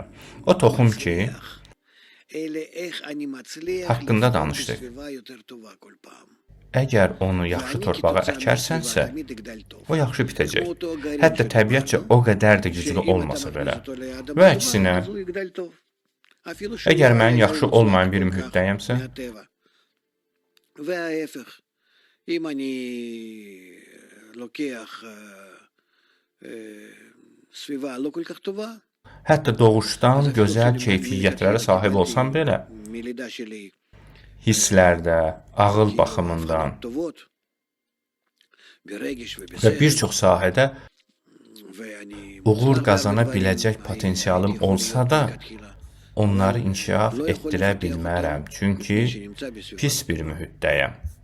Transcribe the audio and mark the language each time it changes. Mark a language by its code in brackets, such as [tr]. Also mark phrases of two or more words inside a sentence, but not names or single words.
[az] O toxum ki, haqqında danışdıq. Əgər onu yaxşı torpağa əkərsənsə, o yaxşı bitəcək. Hətta təbiətcə o qədər də güclü olmasa belə. Və əksinə, əgər mən yaxşı olmayan bir mühitdəyəmsə, [he] וההפך, אם אני לוקח סביבה לא כל כך טובה, [az] hətta doğuşdan gözəl keyfiyyətlərə sahib olsam belə, hisslərdə, ağıl baxımından və bir çox sahədə uğur qazana biləcək potensialım olsa da, onları inkişaf etdirə bilmərəm, çünki pis bir mühitdəyəm.